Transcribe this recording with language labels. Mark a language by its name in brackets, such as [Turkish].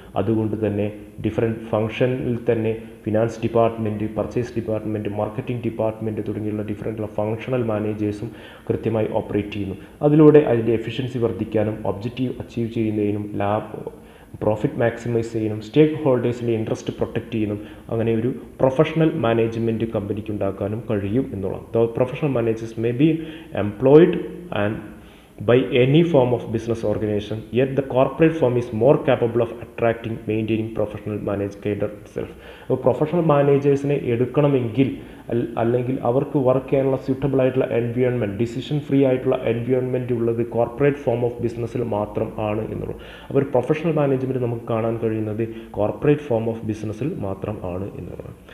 [Malayalam] അതുകൊണ്ട് തന്നെ ഡിഫറെൻറ്റ് ഫങ്ഷനിൽ തന്നെ finance department, purchase department, marketing department തുടങ്ങിയുള്ള ഡിഫറെൻറ്റുള്ള ഫങ്ഷണൽ മാനേജേഴ്സും കൃത്യമായി ഓപ്പറേറ്റ് ചെയ്യുന്നു. അതിലൂടെ അതിൻ്റെ എഫിഷ്യൻസി വർദ്ധിക്കാനും ഒബ്ജക്റ്റീവ് അച്ചീവ് ചെയ്യുന്നതിനും പ്രോഫിറ്റ് മാക്സിമൈസ് ചെയ്യാനും സ്റ്റേക്ക് ഹോൾഡേഴ്സിൻ്റെ ഇൻട്രസ്റ്റ് പ്രൊട്ടക്റ്റ് ചെയ്യാനും അങ്ങനെ ഒരു പ്രൊഫഷണൽ മാനേജ്മെൻറ്റ് കമ്പനിക്ക് ഉണ്ടാക്കാനും കഴിയും എന്നുള്ളതാണ്. [English] The professional managers may be employed and by any form of business organization, yet the corporate firm is more capable of attracting, maintaining professional managed cadre itself. [Malayalam] അപ്പോൾ professional മാനേജേഴ്സിനെ എടുക്കണമെങ്കിൽ അല്ലെങ്കിൽ അവർക്ക് വർക്ക് ചെയ്യാനുള്ള suitable ആയിട്ടുള്ള എൻവയോൺമെൻറ്റ്, ഡിസിഷൻ ഫ്രീ ആയിട്ടുള്ള environment ഉള്ളത് corporate form of ബിസിനസ്സിൽ മാത്രം ആണ് എന്നുള്ളത്. അപ്പോൾ ഒരു പ്രൊഫഷണൽ മാനേജ്മെൻറ്റ് നമുക്ക് കാണാൻ കഴിയുന്നത് കോർപ്പറേറ്റ് ഫോം ഓഫ് ബിസിനസ്സിൽ മാത്രം ആണ് എന്നുള്ളതാണ്.